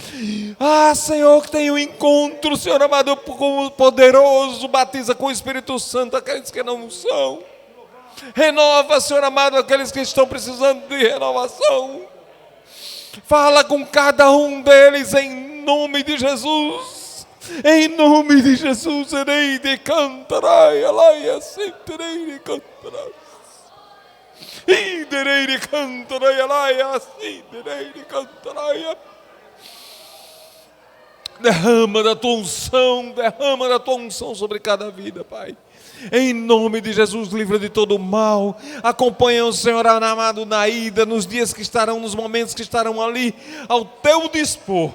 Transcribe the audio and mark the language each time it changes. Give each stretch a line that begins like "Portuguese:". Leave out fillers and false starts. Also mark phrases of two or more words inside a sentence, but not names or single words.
Portuguese: Ah, Senhor, que tem um encontro, Senhor amado, com o poderoso, batiza com o Espírito Santo aqueles que não são. Renova, Senhor amado, aqueles que estão precisando de renovação. Fala com cada um deles em nome de Jesus. Em nome de Jesus, erei de cantarai, alaia, senterei de cantarai. Inderei de cantarai, alaia, senterei de cantarai. Derrama da tua unção sobre cada vida, Pai. Em nome de Jesus, livra de todo mal. Acompanha o Senhor amado na ida, nos dias que estarão, nos momentos que estarão ali, ao teu dispor.